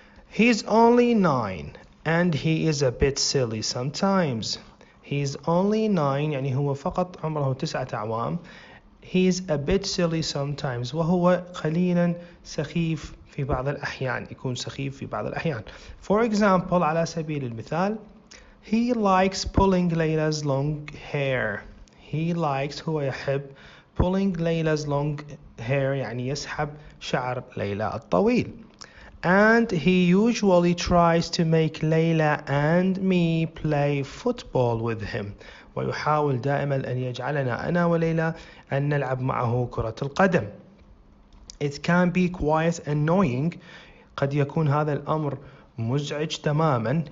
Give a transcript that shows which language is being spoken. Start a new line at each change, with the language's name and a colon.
English: He's only 9 and he is a bit silly sometimes. He's only 9
Arabic: يعني هو فقط عمره 9 أعوام.
English: He's a bit silly sometimes،
Arabic: وهو قليلا سخيف في بعض الأحيان، يكون سخيف في بعض الأحيان.
English: For example،
Arabic: على سبيل المثال،
English: he likes pulling Layla's long hair.
Arabic: هو يحب
English: pulling Layla's long hair
Arabic: يعني يسحب شعر ليلى الطويل.
English: And he usually tries to make Layla and me play football with him،
Arabic: ويحاول دائما أن يجعلنا أنا وليلى أن نلعب معه كرة القدم.
English: It can be quite annoying،
Arabic: قد يكون هذا الأمر مزعج تماما.